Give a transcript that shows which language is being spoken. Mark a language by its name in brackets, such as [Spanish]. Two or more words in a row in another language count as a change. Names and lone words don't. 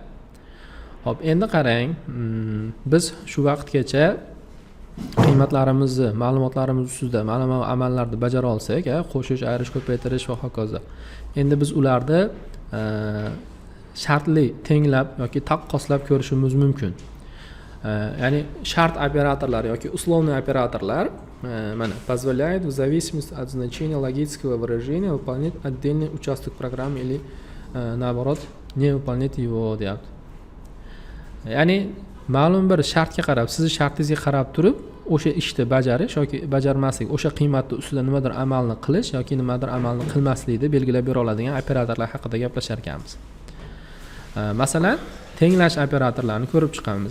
[Uzbek] Hop, endi qarang, biz shu vaqtgacha qiymatlarimizni, ma'lumotlarimiz ustida mana bu amallarni bajara olsak, qo'shish, ayirish, ko'paytirish va hokazo. Endi biz ularni shartli tenglab yoki taqqoslab ko'rishimiz mumkin. Ya'ni shart operatorlar yoki [Russian] условный [Uzbek] operatorlar mana [Russian] позволяет в зависимости от значения логического выражения выполнять отдельный участок программы или наоборот не выполнять его deyapti. [Uzbek] Ya'ni ma'lum bir shartga qarab, sizning shartingizga qarab turib, o'sha ishni bajarish yoki bajarmaslik, o'sha qiymatni ustida nimadir amalni qilish yoki nimadir amalni qilmaslikni belgilab bera oladigan operatorlar haqida gaplashar ekanmiz. Masalan, tenglash operatorlarini ko'rib chiqamiz.